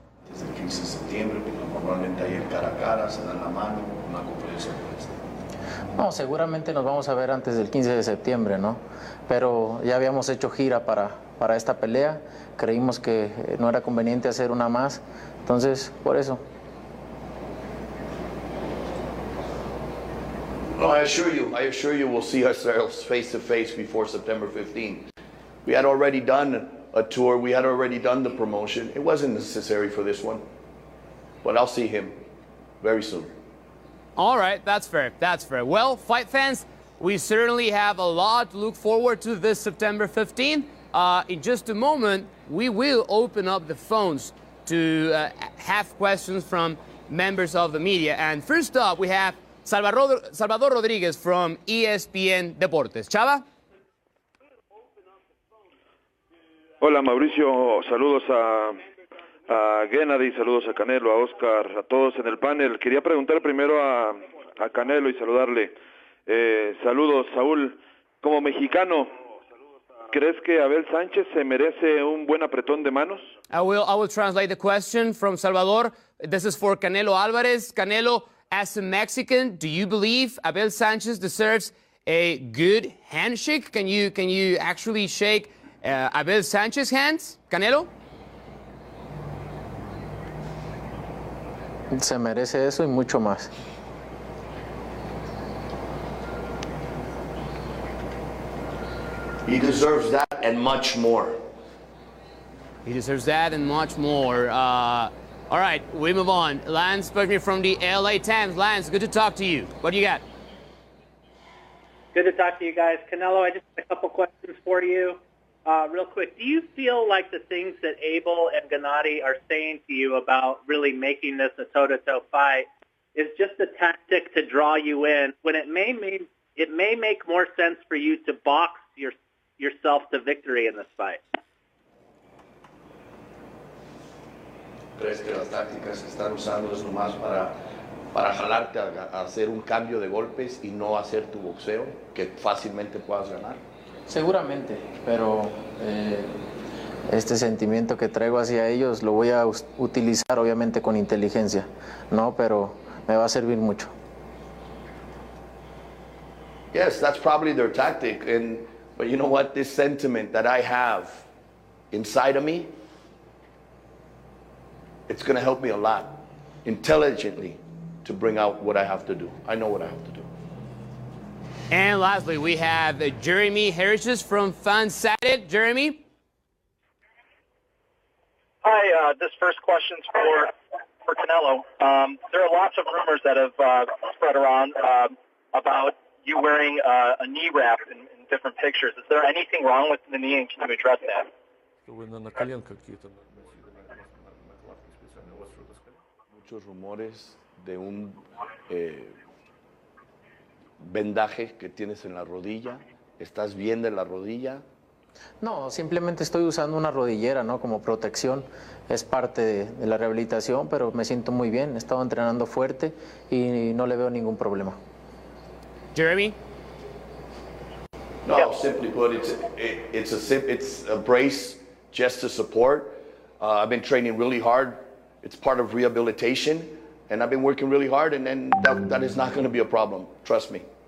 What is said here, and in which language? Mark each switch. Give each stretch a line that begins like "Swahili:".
Spanish: Desde el 15 de septiembre, normalmente hay el cara a cara, se dan la mano, una conferencia de prensa. No, seguramente nos vamos a ver antes del 15 de septiembre, ¿no? Pero ya habíamos hecho gira para esta pelea, creímos que no era conveniente hacer una más, entonces, por eso.
English: No, I assure you we'll see ourselves face to face before September 15th. We had already done a tour, we had already done the promotion. It wasn't necessary for this one, but I'll see him very soon. All right, that's fair, that's fair. Well, fight fans, we certainly have a lot to look forward to this September 15th. In just a moment, we will open up the phones to have questions from members of the media. And first up, we have Salvador Rodriguez from ESPN Deportes. Chava?
Spanish: Hola Mauricio, saludos a Gennady, saludos a Canelo, a Oscar, a todos en el panel. Quería preguntar primero a Canelo y saludarle. Saludos, Saúl. Como mexicano, ¿crees que Abel Sánchez se merece un buen apretón de manos?
English: I will translate the question from Salvador. This is for Canelo Álvarez. Canelo, as a Mexican, do you believe Abel Sánchez deserves a good handshake? Can you actually shake Abel Sánchez's hands, Canelo?
Spanish: Se merece eso y mucho más.
English: He deserves that and much more. He deserves that and much more. All right, we move on. Lance Bergman from the LA Times. Lance, good to talk to you. What do you got? Good to talk to you guys. Canelo, I just have a couple questions for you. Real quick, do you feel like the things that Abel and Gennady are saying to you about really making this a toe-to-toe fight is just a tactic to draw you in when it may make more sense for you to box yourself to victory in this fight?
Spanish: ¿Crees que las tácticas que están usando es nomás para jalarte a hacer un cambio de golpes y no hacer tu boxeo, que fácilmente puedas ganar? Seguramente, pero este sentimiento que traigo hacia ellos lo voy a utilizar obviamente con inteligencia, ¿no? Pero me va a servir mucho.
English: Yes, that's probably their tactic, but you know what? This sentiment that I have inside of me, it's going to help me a lot, intelligently, to bring out what I have to do. I know what I have to do. And lastly, we have Jeremy Harris from Fansided. Jeremy? Hi, this first question's for Canelo. There are lots of rumors that have spread around about you wearing a knee wrap in different pictures. Is there anything wrong with the knee, and can you address that?
Spanish: Muchos rumores de un vendaje que tienes en la rodilla. ¿Estás bien de la rodilla? No, simplemente estoy usando una rodillera, ¿no? Como protección. Es parte de la rehabilitación, pero me siento muy bien. He estado entrenando fuerte y no le veo ningún problema.
English: Jeremy? No, simply put, it's a brace just to support. I've been training really hard. It's part of rehabilitation, and I've been working really hard, and then that is not going to be a problem. Trust me.